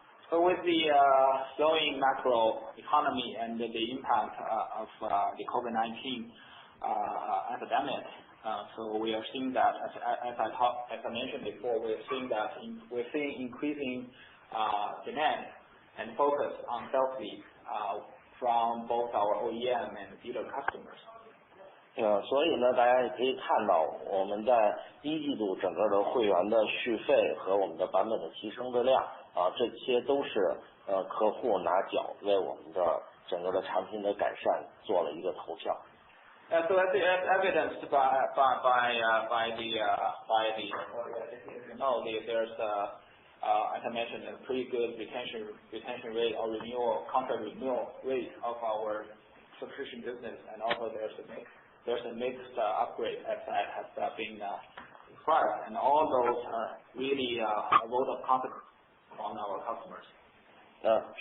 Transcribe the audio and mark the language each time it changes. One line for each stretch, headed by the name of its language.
English: So with the slowing macro economy and the impact of the COVID-19 epidemic, so we are seeing that, as I mentioned before, we're seeing increasing demand and focus on sales leads from both our OEM and dealer customers.
Chinese: 所以呢，大家也可以看到，我们在一季度整个的会员的续费和我们的版本的提升的量这些都是客户拿脚为我们的整个的产品的改善做了一个投票。
English: So as evidenced by the there's as I mentioned, a pretty good retention rate or contract renewal rate of our subscription business, and also there's a mixed upgrade as has been described, and all those are really a vote of confidence on our customers.